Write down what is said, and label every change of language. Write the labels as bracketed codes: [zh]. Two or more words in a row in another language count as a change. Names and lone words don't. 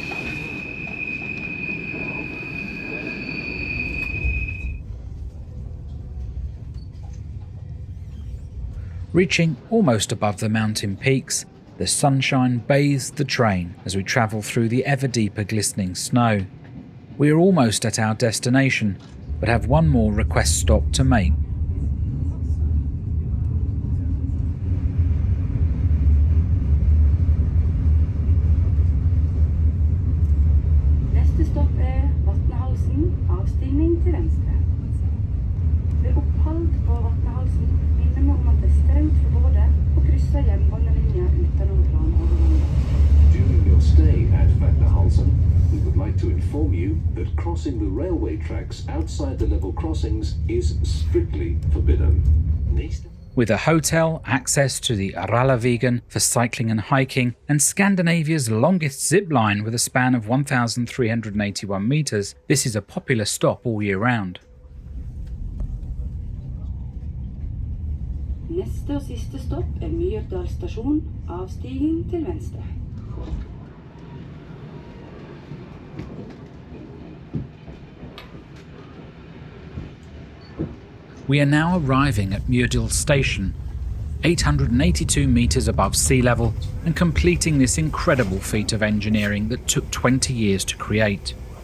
[en] Reaching almost above the mountain peaks, the sunshine bathes the train as we travel through the ever deeper glistening snow. We are almost at our destination, but have one more request stop to make. [no] Neste stopp Vatnahalsen, avstigning til venstre. Ved opphold på Vatnahalsen minner vi om at det strengt forbudt å krysse jernbanelinja utenom planovergangen. [en] During your stay at Vatnahalsen, we would like to inform you that crossing the railway tracks outside the level crossings is strictly forbidden. With a hotel, access to the Rallarvegen for cycling and hiking, and Scandinavia's longest zip line with a span of 1,381 metres, this is a popular stop all year round. Neste og siste stopp Myrdal stasjon, avstigning til venstre. We are now arriving at Myrdal Station, 882 metres above sea level, and completing this incredible feat of engineering that took 20 years to create.